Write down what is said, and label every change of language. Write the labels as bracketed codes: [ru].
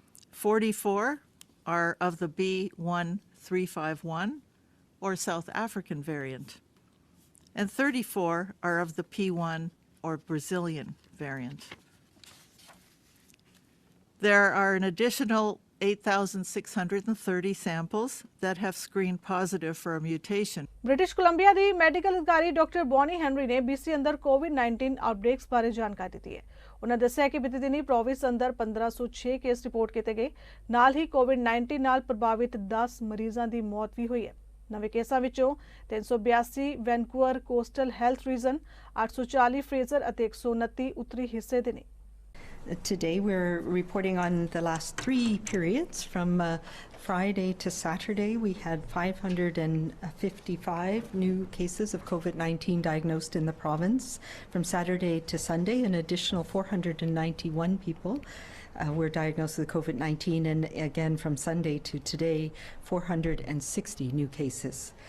[en] 44 are of the B1351 or South African variant. And 34 are of the P1 or Brazilian variant. There are an additional 8,630 samples that have screened positive for a mutation. [pa] British Columbia ਦੀ medical ਅਧਿਕਾਰੀ doctor Bonnie Henry ਨੇ BC ਅੰਦਰ ਕੋਵਿਡ-19 ਆਊਟਬ੍ਰੇਕਸ ਬਾਰੇ ਜਾਣਕਾਰੀ ਦਿੱਤੀ ਹੈ। ਉਹਨਾਂ ਦੱਸਿਆ ਕਿ ਬੀਤੇ ਦਿਨੀ ਪ੍ਰੋਵਿੰਸ ਅੰਦਰ 1506 ਕੇਸ ਰਿਪੋਰਟ ਕੀਤੇ ਗਏ, ਨਾਲ ਹੀ ਕੋਵਿਡ-19 ਨਾਲ ਪ੍ਰਭਾਵਿਤ 10 ਮਰੀਜ਼ਾਂ ਦੀ ਮੌਤ ਵੀ ਹੋਈ ਹੈ। ਨਵੇਂ ਕੇਸਾਂ ਵਿੱਚੋਂ 382 Vancouver coastal health reason, 840 Fraser ਅਤੇ 129 ਉੱਤਰੀ ਹਿੱਸੇ ਦੇ ਨੇ। [en] Today we're reporting on the last 3 periods. From Friday to Saturday, we had 555 new cases of COVID-19 diagnosed in the province. From Saturday to Sunday, an additional 491 people were diagnosed with COVID-19, and again from Sunday to today, 460 new cases.